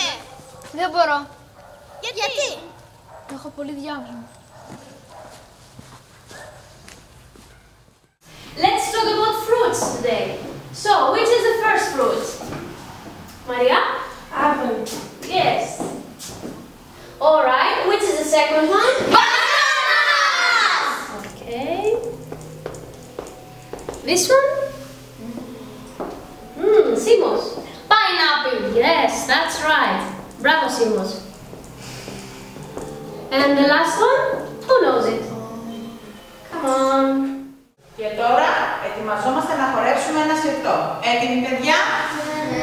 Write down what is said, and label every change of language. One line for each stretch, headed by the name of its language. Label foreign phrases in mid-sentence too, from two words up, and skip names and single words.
Greek: Δεν μπορώ. Γιατί? Έχω πολύ διάβασμα.
English: Let's talk about fruits today. So, which is the first fruit? Maria? Apple. Yes. All right. Which is the second one? Bananas! Okay. This one? Simos. Pineapple. Yes, that's right. Bravo, Simos. And the last one? Who knows it? Come on.
Greek: Και τώρα ετοιμαζόμαστε να χορέψουμε ένα σιρτό. Έτοιμοι, παιδιά? Ναι.